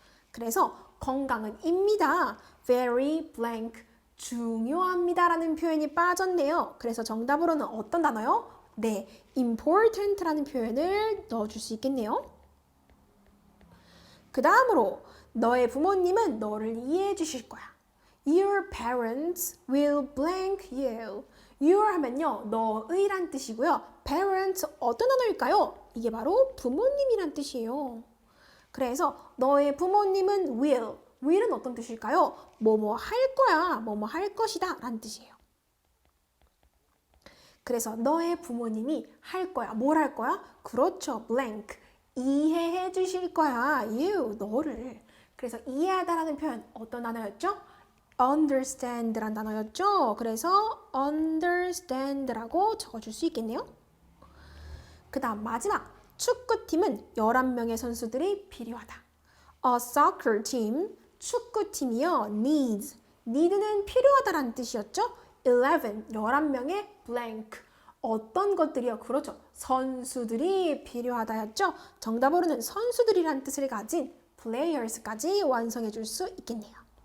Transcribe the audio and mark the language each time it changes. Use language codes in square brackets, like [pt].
[ko] 그래서 건강은 입니다. [en] very blank. [ko] 중요합니다 라는 표현이 빠졌네요. 그래서 정답으로는 어떤 단어요? 네, important 라는 표현을 넣어줄 수 있겠네요. 그 다음으로 너의 부모님은 너를 이해해 주실 거야. [en] Your parents will blank you. [ko] Your 하면요, 너의란 뜻이고요. Parents 어떤 단어일까요? 이게 바로 부모님이란 뜻이에요. 그래서 너의 부모님은 will. will은 어떤 뜻일까요? 뭐뭐 할 거야, 뭐뭐 할 것이다 라는 뜻이에요. 그래서 너의 부모님이 할 거야. 뭘 할 거야? 그렇죠. blank. 이해해 주실 거야. you, 너를. 그래서 이해하다라는 표현 어떤 단어였죠? understand란 단어였죠. 그래서 understand라고 적어줄 수 있겠네요. 그 다음 마지막. 축구팀은 11명의 선수들이 필요하다. [en] A soccer team, [ko] 축구팀이요. need는 필요하다라는 뜻이었죠. 11명의 blank. 어떤 것들이요? 그렇죠. 선수들이 필요하다였죠. 정답으로는 선수들이란 뜻을 가진 players까지 완성해 줄 수 있겠네요.